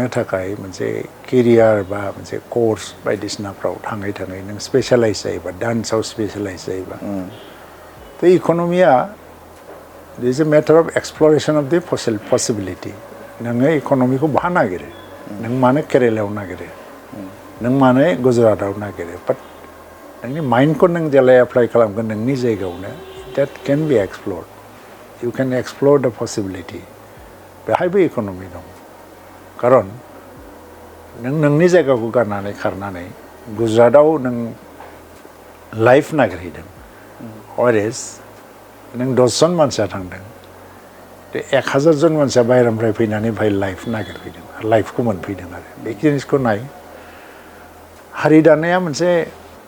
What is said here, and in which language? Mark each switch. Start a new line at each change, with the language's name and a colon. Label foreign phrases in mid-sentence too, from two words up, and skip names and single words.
Bodo: थाखाय मोनसे केरियार बा मोनसे कर्स बायदिसिनाफ्राव थाङै थाङै नों स्पेसियालाइज जायोबा डान्सआव स्पेसियालाइज जायोबा थ' इक'नमिया
English: is a matter of exploration of the possibility
Bodo: नोङो इक'नमिखौ बहा नागिरो नों मानो केरेलायाव नागिरो नों मानो गुजरातआव नागिरो बाट नोंनि माइन्डखौ नों जेला एप्लाइ खालामगोन नोंनि जायगायावनो
English: that can be explored. You can explore the possibility.
Bodo: बेहायबो इक'नमि दं खारन नों नोंनि जायगाखौ गारनानै खारनानै गुजरातआव नों लाइफ नागिरहैदों अरेज नों 10 जन मानसिया थांदों 1000 जन मानसिया बाहेरानिफ्राय फैनानै बेहाय लाइफ नागिरफैदों लाइफखौ मोनफैदों आरो बे जिनिसखौ नाय हारि दानाया मोनसे